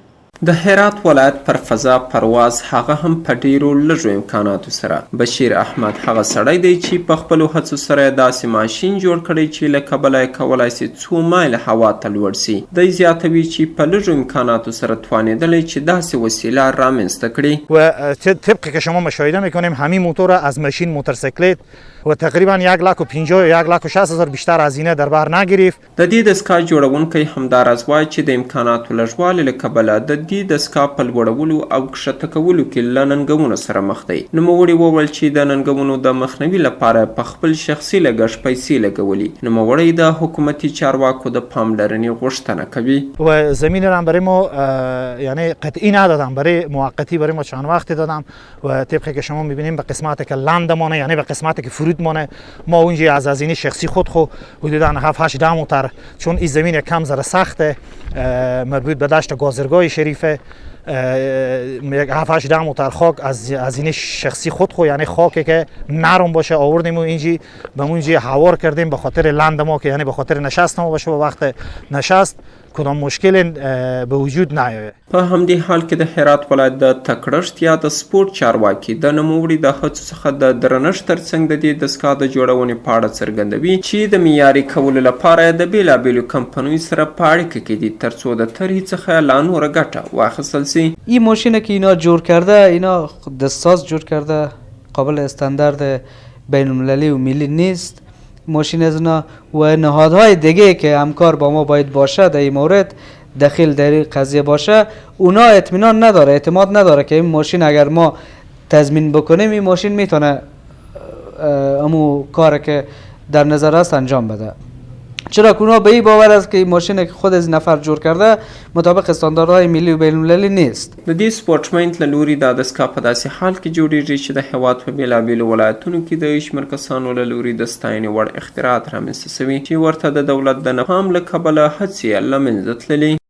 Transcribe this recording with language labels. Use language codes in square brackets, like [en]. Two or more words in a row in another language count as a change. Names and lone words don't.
[ps] د هرات ولایت پر فضا پرواز هغه هم په ډیرو لږو امکاناتو سره. بشیر احمد هغه سړی دی چې په خپلو هڅو سره داسې ماشین جوړ کړی چې له کبله یې کولی سي 2 مایله هوا ته لوړ سي. دی زیاتوي چې په لږو امکاناتو سره توانېدلی چې داسې وسیله رامنځته کړي. [fa] و طبق که شما مشاهده میکنیم همین موتور از ماشین موتورسیکلت و تقریبا 1,50,000 یا 1,60,000 بیشتر هزینه در بر نگرفت. [ps] د دې دستګاه جوړونکی همداراز وایي چې د امکاناتو لږوالي له کبله د دې دستګاه په لوړولو او کښته کولو کې له ننګونو سره مخ دی. نوموړي وویل چې د ننګونو د مخنیوي لپاره په خپل شخصي لګښت پیسې لګولي. نوموړی د حکومتي چارواکو د پاملرنې غوښتنه کوي. [fa] و زمین را برای ما یعنی قطعی ندادم، برای موقتی برای ما چند وقتی دادم و طبقی که شما میبینیم به قسمتی که لندمانه یعنی به قسمتی که فرود مانه ما اونجا از هزینه شخصی خود حدودا 7-8 متر، چون این زمین کم ذره سخته مربوط به دشت گازرگاه شریفه، 7-8 متر خاک از هزینه شخصی خود یعنی خاکی که نرم باشه آوردیم و اینجی به اونجا هوار کردیم به خاطر لند ما که یعنی به خاطر نشست ما باشه و وقت نشست کدام مشکل به وجود نیاید. [ps] په همدې حال کې د هرات ولایت د تکړښت یا د سپورت چارواکي د نوموړي د هڅو څخه د درنښت ترڅنګ د دې دستګاه د جوړونې په اړه څرګندوي چې د معیاري کولو لپاره د بیلابیلو کمپنیو سره په اړیکه کې دي ترڅو د طرحې څخه لا نوره ګټه واخیستل سي. [fa] این ماشینی که اینا جور کرده اینا دستساز جور کرده قابل استاندارد بین المللی و ملی نیست. ماشین از اینا و نهادهای دیگه که همکار با ما باید باشه در این مورد دخیل در این قضیه باشه اونا اطمینان نداره، اعتماد نداره که این ماشین اگر ما تضمین بکنیم این ماشین میتونه امو کار که در نظر است انجام بده. چرا که اونا به این باور است که این ماشین که خود از نفر جور کرده مطابق استانداردهای ملی و بین المللی نیست. [ps] د دې سپورټمنټ له لوري دا دستګاه په داسې حال کې جوړیږي چې د هېواد په بېلابېلو ولایتونو کې د شمېر کسانو له لوري د ستاینې وړ اختراعات رامنځته شوي چې ورته د دولت د نفام له کبله هڅې یې له منځه تللي.